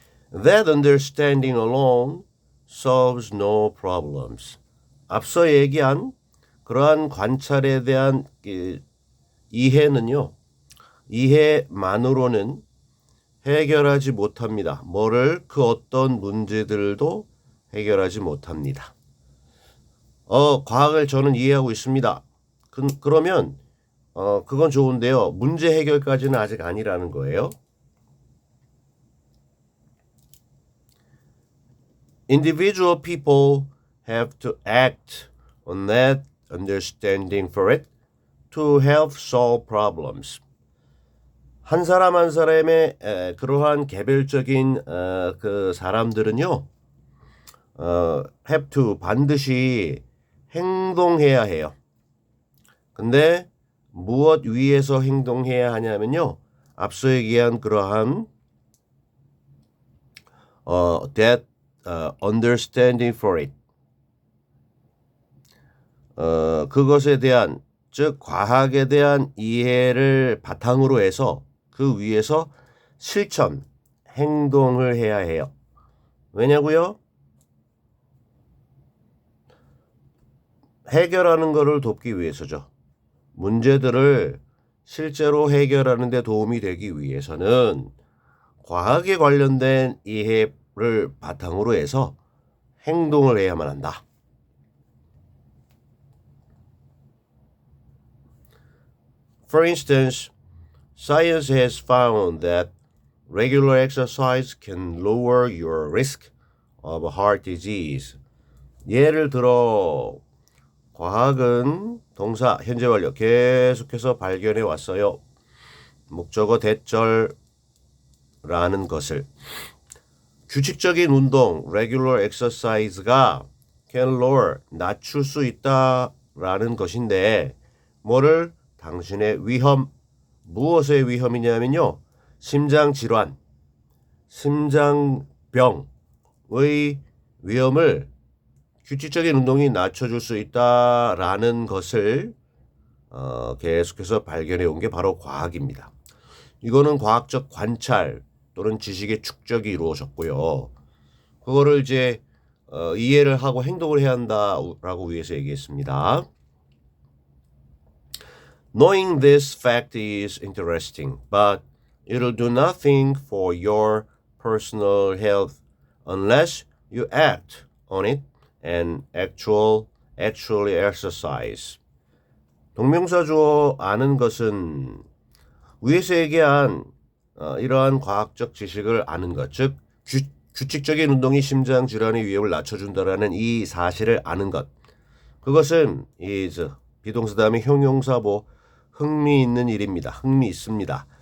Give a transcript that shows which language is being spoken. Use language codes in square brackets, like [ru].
[en] That understanding alone solves no problems. [ko] 앞서 얘기한 그러한 관찰에 대한 이해는요. 이해만으로는 해결하지 못합니다. 뭐를 그 어떤 문제들도 해결하지 못합니다. 과학을 저는 이해하고 있습니다. 그러면 그건 좋은데요. 문제 해결까지는 아직 아니라는 거예요. [en] Individual people have to act on that understanding for it to help solve problems. [ko] 한 사람 한 사람의 그러한 개별적인 그 사람들은요, [en] have to [ko] 반드시 행동해야 해요. 근데 무엇 위에서 행동해야 하냐면요, 앞서 얘기한 그러한 [en] that understanding for it. [ko] 그것에 대한, 즉 과학에 대한 이해를 바탕으로 해서 그 위에서 실천, 행동을 해야 해요. 왜냐고요? 해결하는 것을 돕기 위해서죠. 문제들을 실제로 해결하는 데 도움이 되기 위해서는 과학에 관련된 이해를 바탕으로 해서 행동을 해야만 한다. [en] For instance, science has found that regular exercise can lower your risk of heart disease. [ko] 예를 들어 과학은 동사 현재 완료 계속해서 발견해 왔어요. 목적어 대절라는 것을 규칙적인 운동 [en] regular exercise [ko] 가 [en] can lower [ko] 낮출 수 있다라는 것인데 뭐를 당신의 위험 무엇의 위험이냐면요. 심장질환, 심장병의 위험을 규칙적인 운동이 낮춰줄 수 있다라는 것을 계속해서 발견해 온 게 바로 과학입니다. 이거는 과학적 관찰 또는 지식의 축적이 이루어졌고요. 그거를 이제 이해를 하고 행동을 해야 한다라고 위해서 얘기했습니다. [en] Knowing this fact is interesting, but it'll do nothing for your personal health unless you act on it and actually exercise. [ko] 동명사 주어 아는 것은 위에서 얘기한 이러한 과학적 지식을 아는 것, 즉 규칙적인 운동이 심장 질환의 위험을 낮춰준다라는 이 사실을 아는 것. 그것은 is 비동사 다음에 형용사 흥미 있는 일입니다. 흥미 있습니다.